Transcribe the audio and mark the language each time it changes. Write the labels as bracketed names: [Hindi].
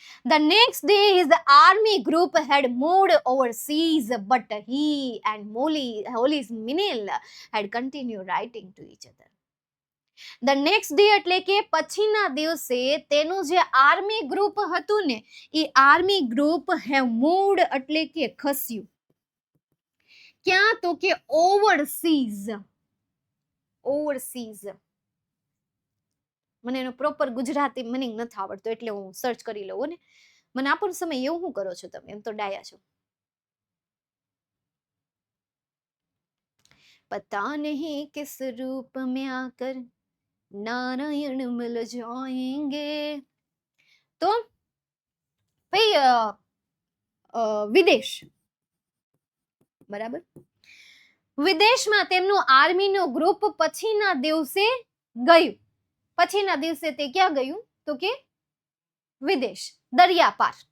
[English] The next day his army group had moved overseas, but he and Holly's Minil had continued writing to each other. The next day [Gujarati] એટલે કે પછીના દિવસે તેનું જે army group હતું ને, એ army group [English] have moved [Gujarati] એટલે કે ખસ્યું. ક્યાં? તો કે ઓવરસીઝ. ઓવરસીઝ મને એનો પ્રોપર ગુજરાતી મીનિંગ નથી આવડતો, એટલે હું સર્ચ કરી લઉં ને. મને આપો સમય, એવું શું કરો છો તમે? એમ તો ડાયા છો. [Hindi] पता नहीं किस रूप में आकर नारायण मिल जाएंगे. तो भाई [Gujarati] વિદેશ, બરાબર. વિદેશમાં તેમનું આર્મીનો ગ્રુપ પછીના દિવસે ગયું. પછીના દિવસે તે ક્યાં ગયું? તો કે વિદેશ, દરિયા પાર.